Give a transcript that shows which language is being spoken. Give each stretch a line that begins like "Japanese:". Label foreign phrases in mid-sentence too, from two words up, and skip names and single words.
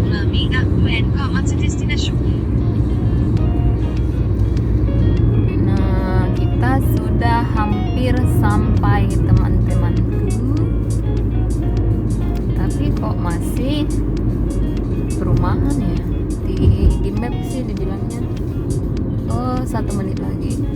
Danish: 600 meter du ankommer til destinationen.
Indonesian: Nah, kita sudah hampir sampai teman-teman. Tapi kok masih perumahan ya? Di map sih dibilangnya. Oh, 1 menit lagi.